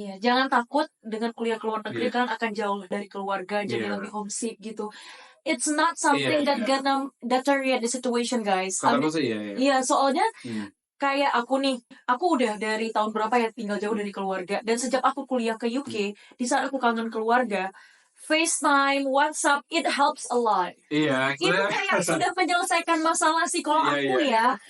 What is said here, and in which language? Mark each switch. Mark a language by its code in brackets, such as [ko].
[id] Jangan takut dengan kuliah ke luar negeri, kan akan jauh dari keluarga, jadi lebih homesick gitu. [en] It's not something that gonna deteriorate the situation, guys. [id] Soalnya kayak aku udah dari tahun berapa ya tinggal jauh dari keluarga, dan sejak aku kuliah ke UK, di saat aku kangen keluarga, FaceTime, WhatsApp, [en] it helps a lot. [id] Itu kayak sudah menyelesaikan masalah sih kalau aku ya.